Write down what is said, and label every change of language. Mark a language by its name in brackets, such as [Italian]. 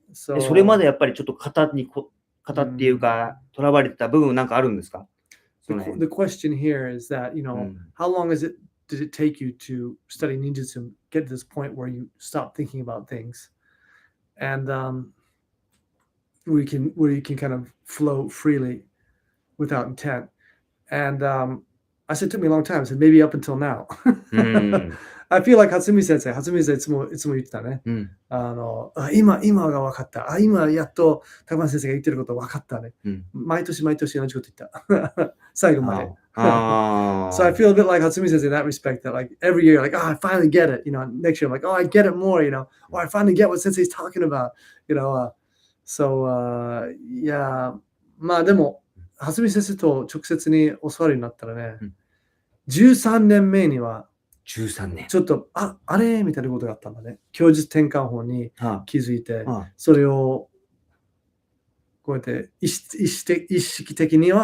[Japanese] それまでやっぱりちょっと型っていうか、とらわれてた部分なんかあるんですか？ [English] The question here is that, how long did it take you to study ninjutsu and get to this point where you stop thinking about things, and where you can kind of flow freely without intent? And I said it took me a long time. I said maybe up until now. I feel like Hatsumi Sensei [Japanese] いつも言ってたね。今が分かった。今やっと高松先生が言ってること分かったね。毎年同じこと言った。最後まで。 [English] So I feel a bit like Hatsumi Sensei in that respect, that like every year, like, I finally get it. Next year I'm like, I get it more, or I finally get what Sensei's talking about, So yeah. [Japanese] まあでも、蓮見先生と直接に教わるようになったらね、うん 13年目には、 13年。ちょっと、あれみたいなことがあったんだね。供述転換法には気づいて、あはそれをこうやって意識的には